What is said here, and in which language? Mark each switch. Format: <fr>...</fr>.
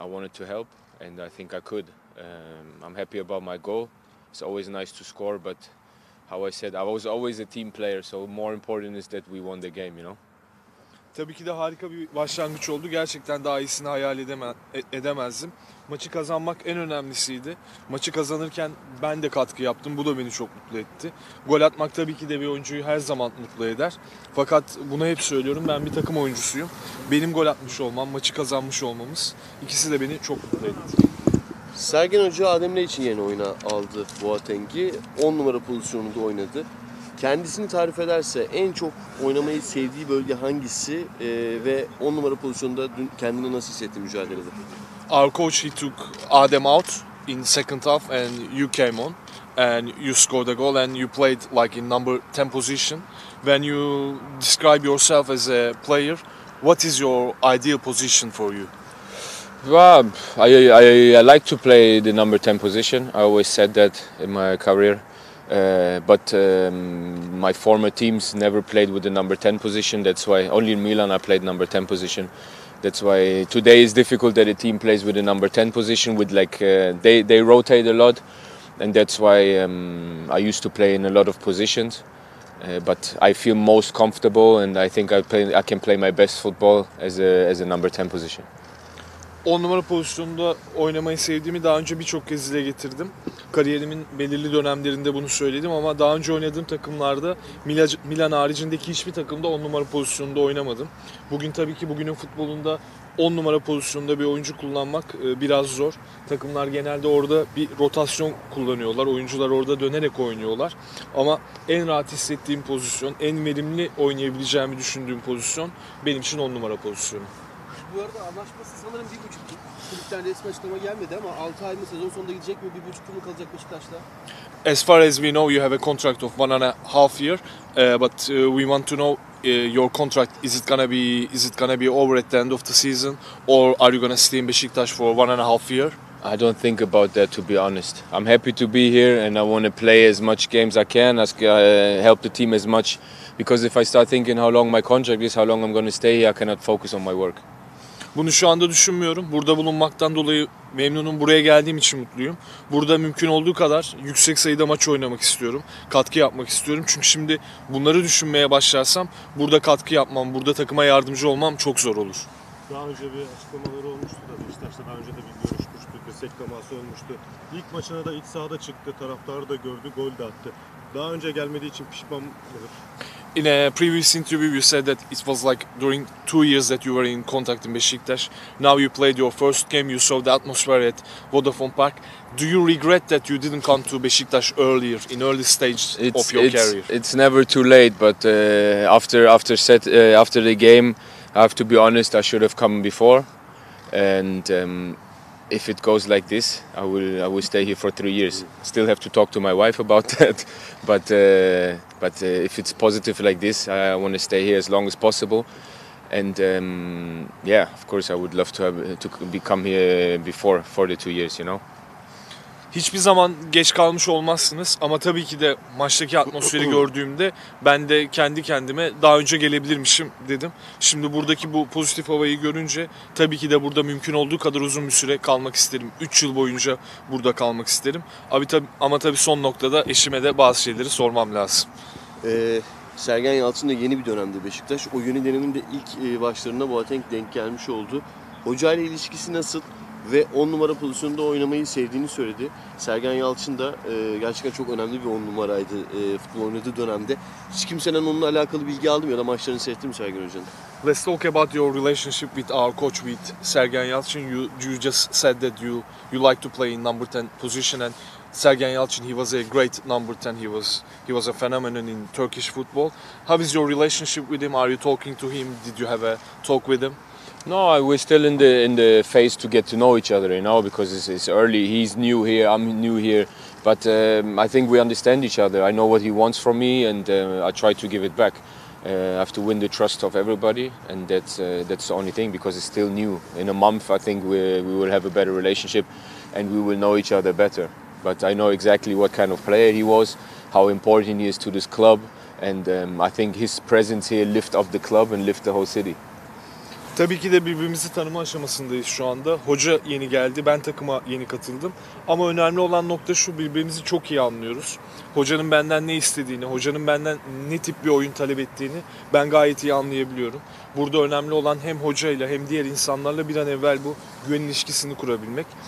<en>wanted to help, and I think I could. I'm happy about my goal. It's always nice to score, but how I said, I was always a team player, so more important is that we won the game, you know.</en> <tr>Tabii ki de harika bir başlangıç oldu. Gerçekten daha iyisini hayal edemezdim. Maçı kazanmak en önemlisiydi. Maçı kazanırken ben de katkı yaptım. Bu da beni çok mutlu etti. Gol atmak tabii ki de bir oyuncuyu her zaman mutlu eder. Fakat bunu hep söylüyorum. Ben bir takım oyuncusuyum. Benim gol atmış olmam, maçı kazanmış olmamız, ikisi de beni çok mutlu etti. Sergen Hoca Adem için yeni oyuna aldı Boateng'i. 10 numara pozisyonunda oynadı. Kendisini tarif ederse en çok oynamayı sevdiği bölge hangisi ve 10 numara pozisyonunda dün kendini nasıl hissetti mücadelede?</tr> <en>Our coach, he took Adem out in second half and you came on and you scored a goal and you played like in number 10 position. When you describe yourself as a player, what is your ideal position for you? Well, I like to play the number 10 position. I always said that in my career. But my former teams never played with the number 10 position. That's why only in Milan I played number 10 position. That's why today is difficult that a team plays with the number 10 position. With they rotate a lot, and that's why I used to play in a lot of positions. But I feel most comfortable, and I think I can play my best football as a number 10 position.</en> <tr>10 numara pozisyonunda oynamayı sevdiğimi daha önce birçok kez dile getirdim. Kariyerimin belirli dönemlerinde bunu söyledim ama daha önce oynadığım takımlarda Milan haricindeki hiçbir takımda 10 numara pozisyonunda oynamadım. Bugün tabii ki bugünün futbolunda 10 numara pozisyonunda bir oyuncu kullanmak biraz zor. Takımlar genelde orada bir rotasyon kullanıyorlar. Oyuncular orada dönerek oynuyorlar. Ama en rahat hissettiğim pozisyon, en verimli oynayabileceğimi düşündüğüm pozisyon benim için 10 numara pozisyonu. Bu arada anlaşması sanırım 1,5 yıl. Kulüpten resmi açıklama gelmedi ama 6 ay mı, sezon sonunda gidecek mi, 1,5 yıl mı kalacak Beşiktaş'ta?</tr> <en>As far as we know, you have a contract of 1.5 year, but we want to know your contract. Is it gonna be over at the end of the season, or are you gonna stay in Beşiktaş for 1.5 year? I don't think about that, to be honest. I'm happy to be here, and I want to play as much games I can, help the team as much. Because if I start thinking how long my contract is, how long I'm going to stay here, I cannot focus on my work.</en> <tr>Bunu şu anda düşünmüyorum. Burada bulunmaktan dolayı memnunum. Buraya geldiğim için mutluyum. Burada mümkün olduğu kadar yüksek sayıda maç oynamak istiyorum. Katkı yapmak istiyorum. Çünkü şimdi bunları düşünmeye başlarsam burada katkı yapmam, burada takıma yardımcı olmam çok zor olur. Daha önce bir açıklamaları olmuştu da Beşiktaş'ta daha önce de bir görüşmüştü, destek teması olmuştu. İlk maçına da iç sahada çıktı, taraftarı da gördü, gol de attı. Daha önce gelmediği için pişman mıdır?</tr> <en>In a previous interview you said that it was like during 2 years that you were in contact in Beşiktaş. Now you played your first game, you saw the atmosphere at Vodafone Park. Do you regret that you didn't come to Beşiktaş earlier, in early stage of your career? It's never too late, but after the game, I have to be honest, I should have come before. And if it goes like this, I will stay here for 3 years. Still have to talk to my wife about that, but if it's positive like this, I want to stay here as long as possible. And yeah, of course, I would love to come here before for the 2 years, you know.</en> <tr>Hiçbir zaman geç kalmış olmazsınız ama tabii ki de maçtaki atmosferi gördüğümde ben de kendi kendime daha önce gelebilirmişim dedim. Şimdi buradaki bu pozitif havayı görünce tabii ki de burada mümkün olduğu kadar uzun bir süre kalmak isterim. 3 yıl boyunca burada kalmak isterim. Ama tabii son noktada eşime de bazı şeyleri sormam lazım. Sergen Yalçın da yeni bir dönemde Beşiktaş. O yeni dönemin de ilk başlarında Boateng denk gelmiş oldu. Hoca ile ilişkisi nasıl? Ve 10 numara pozisyonunda oynamayı sevdiğini söyledi. Sergen Yalçın da gerçekten çok önemli bir 10 numaraydı futbol oynadığı dönemde. Hiç kimseden onunla alakalı bilgi aldım ya da maçlarını seyrettim Sergen Hoca'nın.</tr> <en>Let's talk about your relationship with our coach, with Sergen Yalçın. You just said that you like to play in number 10 position, and Sergen Yalçın, he was a great number 10. He was a phenomenon in Turkish football. How is your relationship with him? Are you talking to him? Did you have a talk with him? No, we're still in the phase to get to know each other, you know, because it's early. He's new here, I'm new here, but I think we understand each other. I know what he wants from me, and I try to give it back. I have to win the trust of everybody, and that's the only thing, because it's still new. In a month, I think we will have a better relationship, and we will know each other better. But I know exactly what kind of player he was, how important he is to this club, and I think his presence here lift up the club and lift the whole city.</en> <tr>Tabii ki de birbirimizi tanıma aşamasındayız şu anda. Hoca yeni geldi, ben takıma yeni katıldım. Ama önemli olan nokta şu, birbirimizi çok iyi anlıyoruz. Hocanın benden ne istediğini, hocanın benden ne tip bir oyun talep ettiğini ben gayet iyi anlayabiliyorum. Burada önemli olan hem hocayla hem diğer insanlarla bir an evvel bu güven ilişkisini kurabilmek.</tr>